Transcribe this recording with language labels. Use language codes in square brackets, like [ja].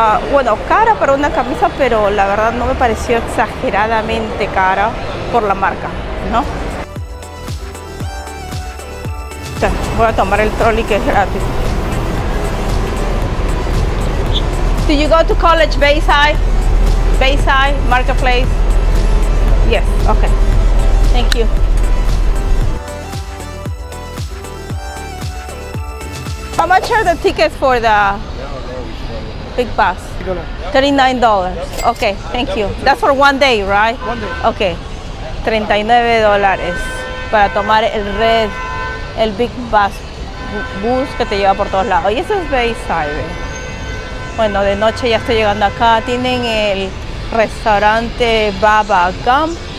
[es] Bueno, cara para una camisa, pero la verdad no me pareció exageradamente cara por la marca, ¿no? Voy a tomar el trolley que es gratis. [en] Do you go to college Bayside? Bayside, Marketplace? Yes, okay. Thank you. How much are the tickets for the big bus? $39. Okay, thank you. That's for one day, right? One day. Okay. [es] $39 para tomar el big bus que te lleva por todos lados. Y eso es Bayside. Bueno, de noche ya estoy llegando acá. Tienen el restaurante Baba Gump.